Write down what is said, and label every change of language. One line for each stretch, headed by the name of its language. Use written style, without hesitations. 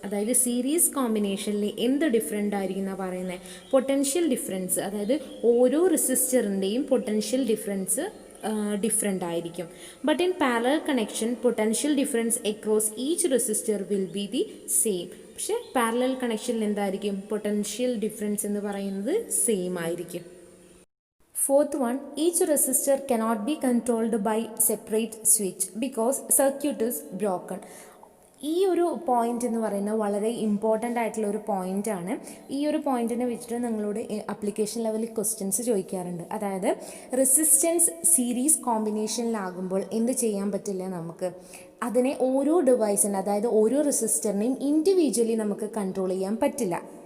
Malayalam: അതായത് സീരീസ് കോമ്പിനേഷനിൽ എന്ത് ഡിഫറെൻ്റ് ആയിരിക്കും എന്നാണ് പറയുന്നത്, പൊട്ടൻഷ്യൽ ഡിഫറൻസ്, അതായത് ഓരോ റെസിസ്റ്ററിൻ്റെയും പൊട്ടൻഷ്യൽ ഡിഫറൻസ് ഡിഫറെൻ്റ് ആയിരിക്കും.
English: But in parallel connection potential difference across each resistor will be the same.
Malayalam: പക്ഷേ പാരലൽ കണക്ഷനിൽ എന്തായിരിക്കും, പൊട്ടൻഷ്യൽ ഡിഫറൻസ് എന്ന് പറയുന്നത് സെയിം ആയിരിക്കും.
English: Fourth one, each resistor cannot be controlled by separate switch because circuit is broken.
Malayalam: ഈ ഒരു point എന്ന് പറയുന്നത് വളരെ ഇമ്പോർട്ടൻ്റ് ആയിട്ടുള്ള ഒരു പോയിൻ്റാണ്. ഈ ഒരു പോയിന്റിനെ വെച്ചിട്ട് നിങ്ങളോട് അപ്ലിക്കേഷൻ ലെവലിൽ ക്വസ്റ്റ്യൻസ് ചോദിക്കാറുണ്ട്. അതായത് റെസിസ്റ്റൻസ് സീരീസ് കോമ്പിനേഷനിലാകുമ്പോൾ എന്ത് ചെയ്യാൻ പറ്റില്ല, നമുക്ക് അതിനെ ഓരോ ഡിവൈസിന്, അതായത് ഓരോ റെസിസ്റ്ററിനെയും ഇൻഡിവിജ്വലി നമുക്ക് കൺട്രോൾ ചെയ്യാൻ പറ്റില്ല.